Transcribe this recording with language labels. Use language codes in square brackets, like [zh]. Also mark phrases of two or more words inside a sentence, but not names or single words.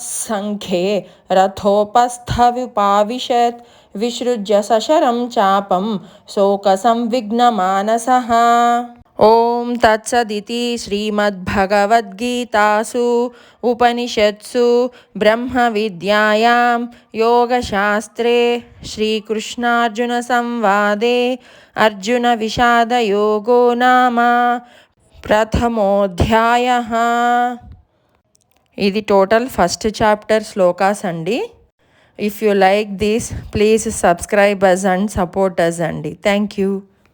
[sa] सङ्ख्ये रथोपस्थमुपाविशत् विसृज्य सशरं चापं शोकसंविघ्नमानसः ॐ तत्सदिति श्रीमद्भगवद्गीतासु उपनिषत्सु ब्रह्मविद्यायां योगशास्त्रे श्रीकृष्णार्जुनसंवादे अर्जुनविषादयोगो नाम प्रथमोऽध्यायः. [te] ఇది [en] total first chapter [te] శ్లోకాస్ అండి. [en] if you like this please subscribe us and support us అండి. Thank you.